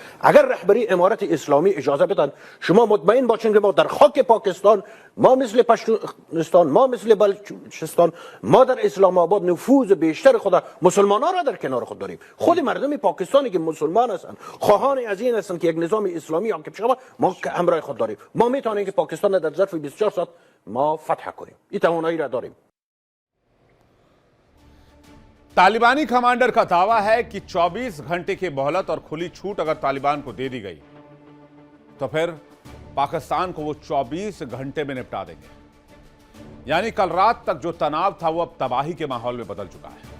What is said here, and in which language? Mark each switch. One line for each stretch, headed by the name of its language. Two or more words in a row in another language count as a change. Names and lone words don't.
Persian: اگر رهبری امارت اسلامی اجازه بدن، شما مطمئن باشین که ما در خاک پاکستان، ما مثل پشتونستان، ما مثل بلوچستان، ما در اسلام آباد نفوذ بیشتر خود مسلمانان را در کنار خود داریم. خود مردم پاکستانی که مسلمان هستند، خواهان از این هستند که یک نظام اسلامی حاکم شود، ما که همراه خود داریم. ما میتونیم که پاکستان در ظرف 24 ساعت ما فتح کنیم. این توانایی را داریم.
Hindi: तालिबानी कमांडर का दावा है कि 24 घंटे की मोहलत और खुली छूट अगर तालिबान को दे दी गई तो फिर पाकिस्तान को वो 24 घंटे में निपटा देंगे। यानी कल रात तक जो तनाव था वो अब तबाही के माहौल में बदल चुका है।